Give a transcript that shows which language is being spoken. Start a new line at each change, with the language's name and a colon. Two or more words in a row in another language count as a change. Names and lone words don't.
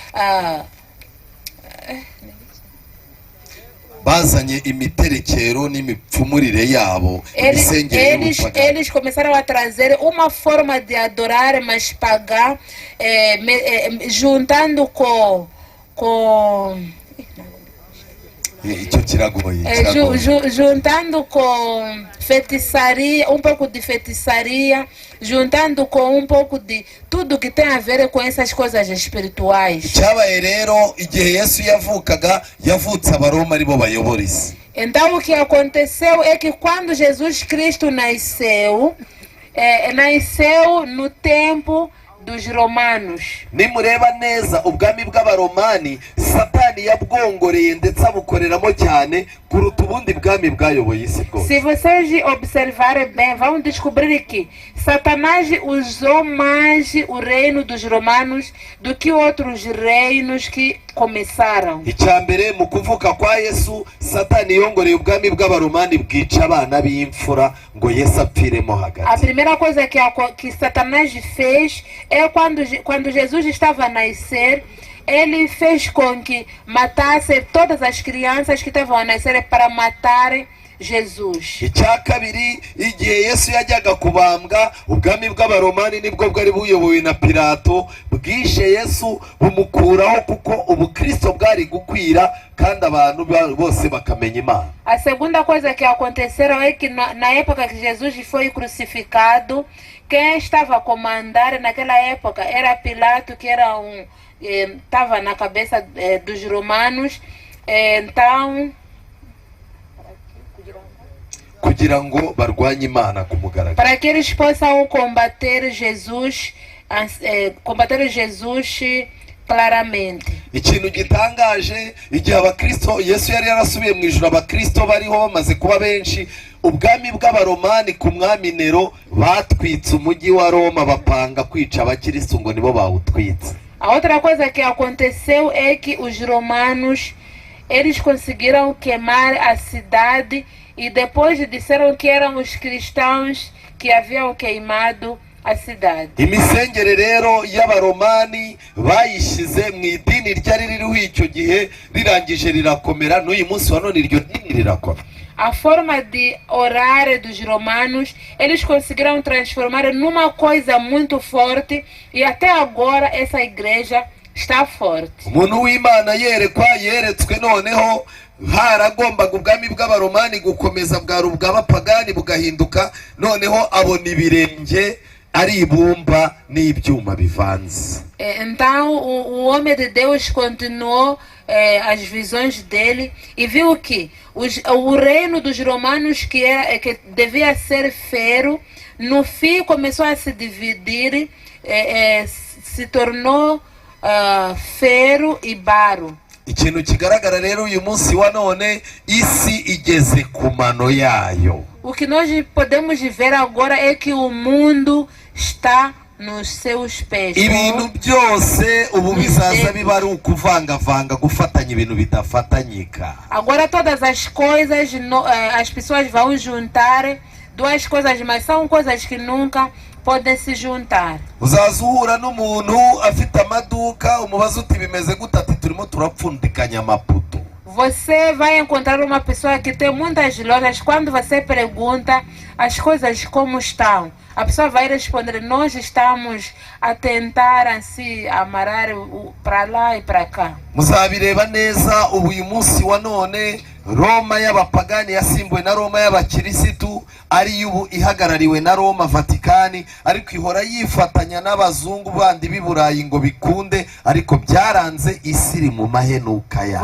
Kinyarwanda: bazanye imiterekero n'imipfumurire yabo.
Portuguese: Eles começaram a trazer uma forma de adorar, mas pagar, juntando com juntando com feitiçaria, um pouco de feitiçaria, juntando com um pouco de tudo que tem a ver com essas coisas espirituais.
Kinyarwanda: Cyabaye rero igihe Yesu yavukaga, yavutse abaroma aribo bayobora isi.
Portuguese: Então o que aconteceu é que quando Jesus Cristo nasceu no tempo dos romanos.
Kinyarwanda: Nimureba neza ubwami bw'abaromani Satani yabwongoreye ndetse abukoreramo cyane kuruta ubundi bwami bwayoboye isi bwose.
Portuguese: Se vocês observarem bem, vão descobrir que Satanás usou mais o reino dos romanos do que outros reinos que começaram.
Kinyarwanda: Icyambere mu kuvuka kwa Yesu Satani yongoreye ubwami bw'abaromani bwica abana b'imfura ngo Yesu apfiremo
Portuguese: A
Kinyarwanda: hagati.
Portuguese: primeira coisa que Satanás fez é quando Jesus estava a nascer, ele fez com que matasse todas as crianças que estavam a nascer para matar Jesus.
Kinyarwanda: Icya kabiri, igihe Yesu yajyaga kubambwa ubwami bw'abaromani nibwo bwari buyobowe na Pilato, bwishe Yesu bumukuraho kuko ubukristo bwari gukwira kandi abantu bose bakamenya Imana.
Portuguese: A segunda coisa que aconteceu é que na época que Jesus foi crucificado, quem estava a comandar naquela época era Pilato, que era estava na cabeça dos romanos. Então
Kinyarwanda: kugira ngo barwanye Imana ku mugaragaro,
Portuguese: para que eles possam combater Jesus claramente.
Kinyarwanda: Ikintu gitangaje, igihe abakristo Yesu yari yarasubiye mu ijuru, abakristo bariho bamaze kuba benshi, ubwami bw'abaromani ku mwami Nero batwitse umujyi wa Roma, bapanga kwica abakristo ngo nibo bawutwitse.
Portuguese: A outra coisa que aconteceu é que os romanos, eles conseguiram queimar a cidade e depois disseram que eram os cristãos que haviam queimado a cidade.
Kinyarwanda: Imisengere rero y'abaromani bayishize mu idini ryari ririho icyo gihe, rirangije rirakomera, n'uyu munsi wa none iryo dini rirakomera.
Portuguese: A forma de orar dos romanos, eles conseguiram transformar numa coisa muito forte e até agora essa igreja está forte.
Kinyarwanda: Umuntu w'Imana yeretswe noneho haragombaga ubwami bw'abaromani gukomeza bwari ubw'abapagani bugahinduka, noneho abona ibirenge ari ibumba n'ibyuma bivanze.
Portuguese: Então o homem de Deus continuou as visões dele e viu que o reino dos romanos que devia ser ferro, no fim começou a se dividir, se tornou ferro e barro.
Kinyarwanda: Ikintu kigaragara rero uyu munsi wa none, isi igeze ku mano yayo.
Portuguese: O que nós podemos ver agora é que o mundo está nos seus pés.
Kinyarwanda: Ibintu byose ubu bizaza biba ari ukuvangavanga, gufatanya ibintu bidafatanyika.
Portuguese: Agora todas as coisas, as pessoas vão juntar duas coisas, mas são coisas que nunca podem se juntar.
Kinyarwanda: Uzaza uhura n'umuntu afite amaduka, umubaza uti bimeze gute, ati turimo turapfundikanya amaputo.
Portuguese: Você vai encontrar uma pessoa que tem muitas lojas. Quando você pergunta as coisas como estão, a pessoa vai responder: nós estamos a tentar assim amarrar para lá e para cá.
Kinyarwanda: Muzabireba neza uyu munsi wa none, Roma y'abapagani yasimbuwe na Roma y'abakirisitu, ari ubu ihagarariwe na Roma Vatikani, ariko ihora yifatanya n'abazungu bandi b'Iburayi ngo bikunde, ariko byaranze isi iri mu mahenuka ya.